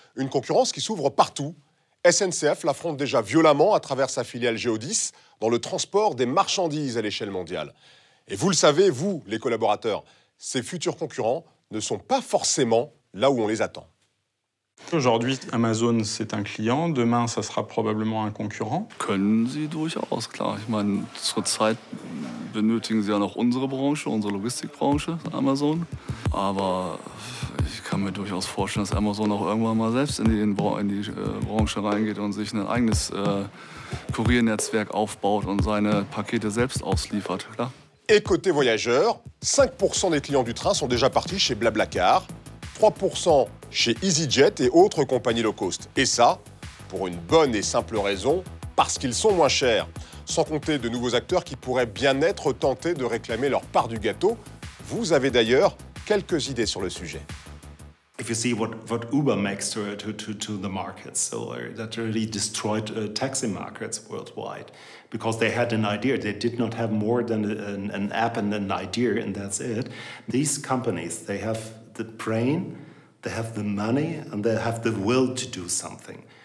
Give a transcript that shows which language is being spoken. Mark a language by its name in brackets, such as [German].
[French] Une concurrence qui s'ouvre partout. SNCF l'affronte déjà violemment à travers sa filiale Géodis dans le transport des marchandises à l'échelle mondiale. Et vous le savez, vous, les collaborateurs, ces futurs concurrents ne sont pas forcément là où on les attend. Aujourd'hui, Amazon, c'est un client. Demain, ça sera probablement un concurrent. [German] Können Sie durchaus, klar. Ich meine, zurzeit benötigen Sie ja noch unsere Branche, unsere Logistikbranche, Amazon. Aber ich kann mir durchaus vorstellen, dass Amazon auch irgendwann mal selbst in die Branche reingeht und sich ein eigenes Kuriernetzwerk aufbaut und seine Pakete selbst ausliefert, klar. [French] Et côté voyageurs, 5% des clients du train sont déjà partis chez Blablacar, 3% chez EasyJet et autres compagnies low cost. Et ça, pour une bonne et simple raison, parce qu'ils sont moins chers. Sans compter de nouveaux acteurs qui pourraient bien être tentés de réclamer leur part du gâteau. Vous avez d'ailleurs quelques idées sur le sujet. [English] If you see what Uber makes to the markets, so that really destroyed taxi markets worldwide, because they had an idea. They did not have more than an app and an idea, and that's it. These companies, they have the brain, they have the money, and they have the will to do something.